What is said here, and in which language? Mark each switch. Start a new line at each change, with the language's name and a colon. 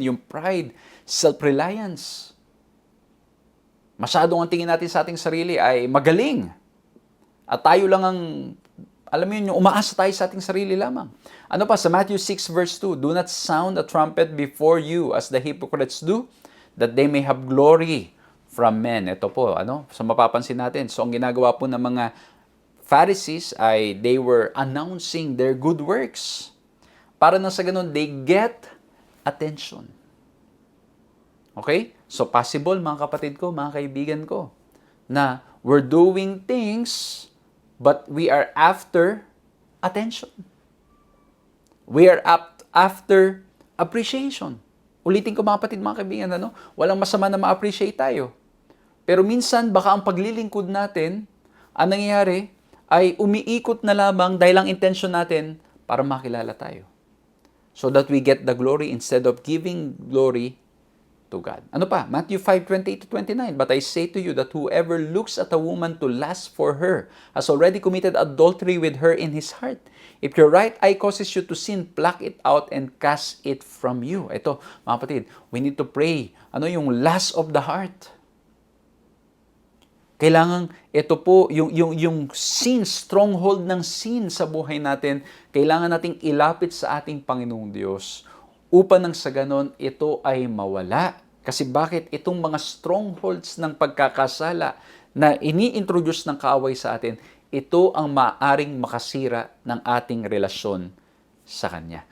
English: Yung pride, self-reliance.
Filipino: Masyadong ang tingin natin sa ating sarili ay magaling. At tayo lang ang alam mo yun, yung umaasa tayo sa ating sarili lamang. Ano pa, sa
English: Matthew 6 verse 2, do not sound a trumpet before you as the hypocrites do, that they may have glory from men.
Filipino: Ito po, so mapapansin natin. So ang ginagawa po ng mga Pharisees ay
English: they were announcing their good works.
Filipino: Para na sa ganun,
English: they get attention. Okay? So possible,
Filipino: mga kapatid ko, mga kaibigan ko, na
English: we're doing things but we are after attention. We are after appreciation.
Filipino: Ulitin ko mga kapatid, mga kaibigan, walang masama na ma-appreciate tayo. Pero minsan, baka ang paglilingkod natin, ang nangyayari ay umiikot na lamang dahil ang intention natin para makilala tayo.
English: So that we get the glory instead of giving glory to God.
Filipino: Ano pa?
English: Matthew 5:28-29. But I say to you that whoever looks at a woman to lust for her has already committed adultery with her in his heart. If your right eye causes you to sin, pluck it out and cast it from you.
Filipino: Ito, mga kapatid,
English: we need to pray.
Filipino: Ano yung
English: lust of the heart?
Filipino: Kailangan ito po, yung sin, stronghold ng sin sa buhay natin, kailangan nating ilapit sa ating Panginoong Diyos upang nang sa ganon, ito ay mawala. Kasi bakit? Itong mga strongholds ng pagkakasala na ini-introduce ng kaaway sa atin, ito ang maaring makasira ng ating relasyon sa Kanya.